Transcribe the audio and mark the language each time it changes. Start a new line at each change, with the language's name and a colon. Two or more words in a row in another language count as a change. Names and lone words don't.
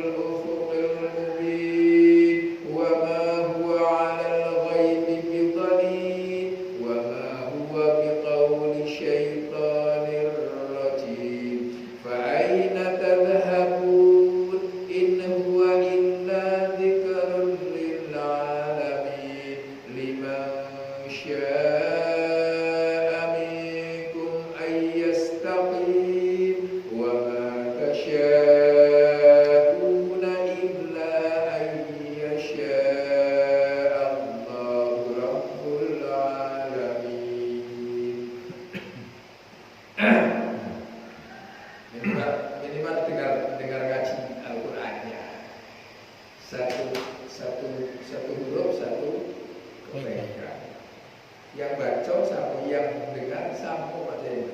Arabic: بالأفق المبين وما هو على الغيب بضنين وما هو بقول شيطان رجيم فأين تذهبون إن هو إلا ذكر للعالمين لمن شاء منكم أن يستقيم وما تشاءون إلا أن يشاء الله رب العالمين.
Indonesian: Minimal dengar ngaji Al-Qur'annya. Satu huruf satu kebaikan. Yang baca sama yang dengar sama aja.